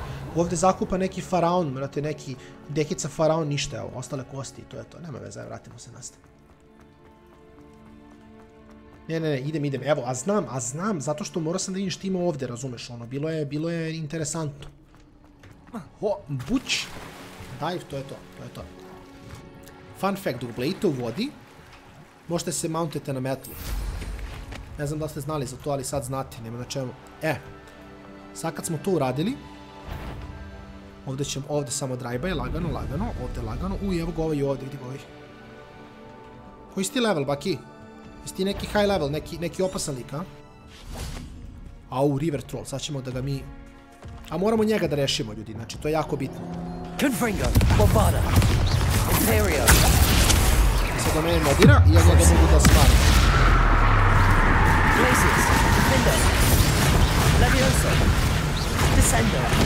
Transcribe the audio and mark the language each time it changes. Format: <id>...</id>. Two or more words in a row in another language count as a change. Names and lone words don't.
<sr>Ovdje zakupa neki faraon, brate, neki dekica faraon, ništa, evo, ostale kosti i to je to. Nema veze, vratimo se nazad. Ne, idem, evo, a znam, zato što morao sam da vidim što ima ovdje, razumeš, ono, bilo je interesantno. Buć! Dive, to je to.</sr> <en>Fun fact,</en> <sr>dok blejite u vodi, možete se mountete na metlu. Ne znam da ste znali za to, ali sad znate, nema na čemu. Sad kad smo to uradili, ovdje samo drive-by, lagano, ovdje lagano. Evo ga ovaj ovdje, vidi ga ovaj. Koji si ti level, Baki? Jesi ti neki</sr> <en>high level,</en> <sr>neki opasan lik, a? Au,</sr> <en>river troll,</en> <sr>sad ćemo da ga mi... A moramo njega da rešimo, ljudi, znači, to je jako bitno. Confringo, Bovada, Imperio. Sad do mene modira i ja njega mogu da stvarim. Glacius, Defendo, Levioso, Descendo.</sr>